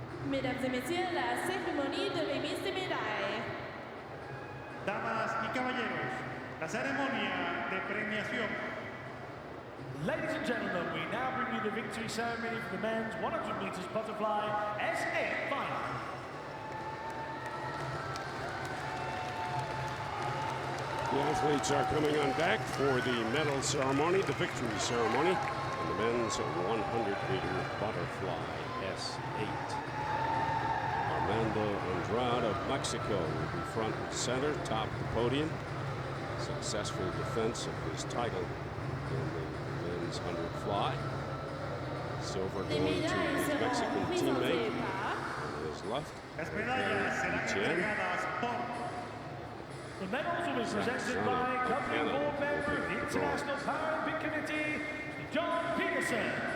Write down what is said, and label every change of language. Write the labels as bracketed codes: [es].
[fr] Mesdames et messieurs, la cérémonie de remise des médailles. [es] Damas y caballeros, la ceremonia de premiación. [en] Ladies and gentlemen, we now bring you the victory ceremony for the men's 100 meters butterfly S8 final. The athletes are coming on deck for the medal ceremony, the victory ceremony, and the men's 100-meter butterfly S8. Armando Andrade of Mexico will be front and center, top the podium. Successful defense of his title in the men's 100 fly. Silver going to his Mexican teammate on his left. [es] Las medallas serán entregadas por [en] The medals will be presented by governing board member of the International Paralympic Committee, John Peterson.